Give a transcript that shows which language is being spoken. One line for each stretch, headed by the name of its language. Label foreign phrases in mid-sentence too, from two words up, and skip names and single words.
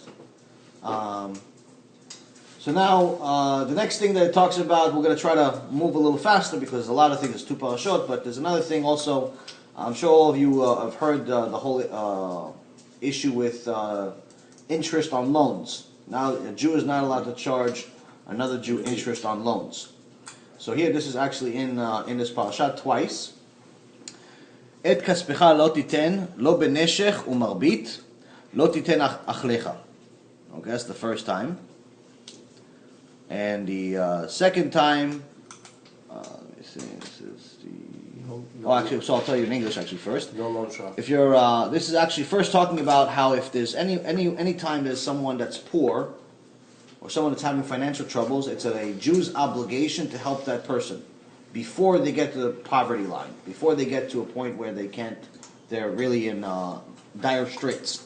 English: So now, the next thing that it talks about, we're going to try to move a little faster because a lot of things is 2 parashot, but there's another thing also. I'm sure all of you have heard the whole issue with interest on loans. Now, a Jew is not allowed to charge another Jew interest on loans. So here, this is actually in this parashat twice.
Hebrew: את כספך לא תתן לו בנשך ומרבית לא תתן אכלך.
English: Okay, that's the first time. And the second time, let me see, this is the. Oh, actually, so I'll tell you in English actually first. No loan shark. If you're, this is actually first talking about how if there's any time there's someone that's poor, or someone that's having financial troubles, it's a Jew's obligation to help that person before they get to the poverty line, before they get to a point where they're really in dire straits.